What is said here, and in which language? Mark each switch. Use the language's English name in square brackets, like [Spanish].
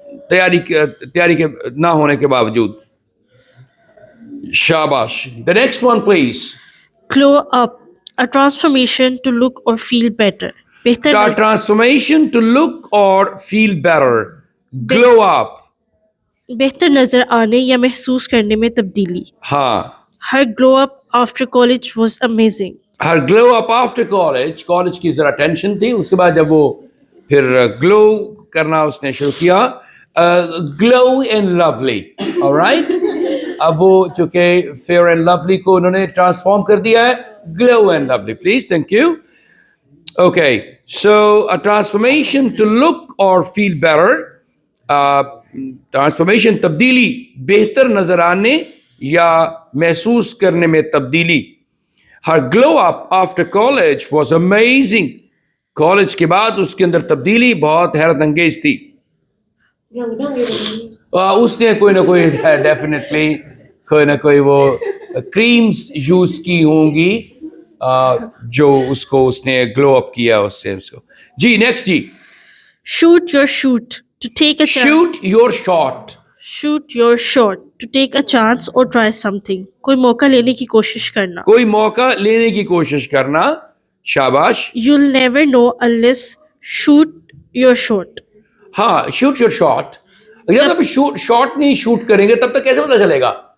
[Urdu] تیاری کے نہ ہونے کے باوجود. [English] شاباش. The next one please. Glow up, a transformation to look or feel better. Transformation to look or feel better. Glow up. [Urdu] بہتر نظر آنے یا محسوس کرنے میں تبدیلی. ہاں. [English] Her glow up after college was amazing. Her glow up after college [Urdu] کی ذرا ٹینشن تھی. اس کے بعد جب وہ پھر گلو کرنا اس نے شروع کیا. [English] Glow and lovely. Alright. [Urdu] اب وہ چونکہ fair and lovely کو انہوں نے ٹرانسفارم کر دیا ہے. [English] Glow and lovely please. Thank you. Okay. So a transformation to look or feel better. [Urdu] Transformation تبدیلی بہتر نظر آنے یا محسوس کرنے میں تبدیلی. Her glow up after college was amazing. College کے بعد اس کے اندر تبدیلی بہت حیرت انگیز تھی. اس نے کوئی نہ کوئی ڈیفینیٹلی کوئی نہ کوئی وہ کریمز یوز کی ہوں گی جو اس نے گلو اپ کیا اس سے اس کو. جی next جی. [English] Shoot your shoot to take a chance. Shoot your shot. Shoot your shot to take a chance or try something. [Urdu] کوئی موقع لینے کی کوشش کرنا. کوئی موقع لینے کی کوشش کرنا. شاباش. [English] You'll never know unless shoot your shot. ہاں shoot your shot. [Urdu] اگر آپ شاٹ نہیں شوٹ کریں گے تب تک کیسے پتہ چلے گا.